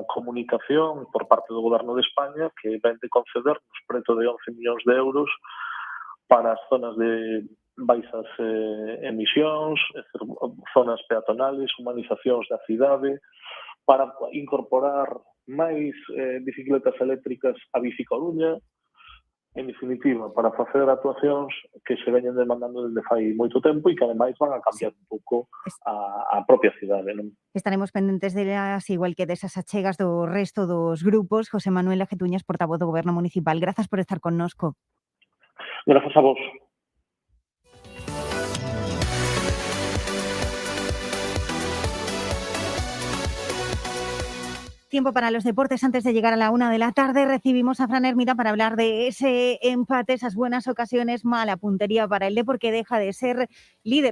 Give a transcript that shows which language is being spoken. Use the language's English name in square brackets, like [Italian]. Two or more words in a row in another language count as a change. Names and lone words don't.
[Galician] comunicación por parte do Goberno de España que vén de concedernos preto de 11 millóns de euros para as zonas de baixas emisións, zonas peatonales, humanizacións da cidade, para incorporar máis bicicletas eléctricas a Bici Coruña, en definitiva, para facer actuacións que se veñen demandando desde fai moito tempo e que ademais van a cambiar un pouco a propia cidade, non? Estaremos pendentes delas, igual que desas achegas do resto dos grupos. José Manuel Ajetuñas, portavoz do Goberno Municipal. Grazas por estar connosco. Grazas a vos. [Spanish] Tiempo para los deportes. Antes de llegar a la 1 de la tarde, recibimos a Fran Hermida para hablar de ese empate, esas buenas ocasiones, mala puntería para el Depor, que deja de ser líder.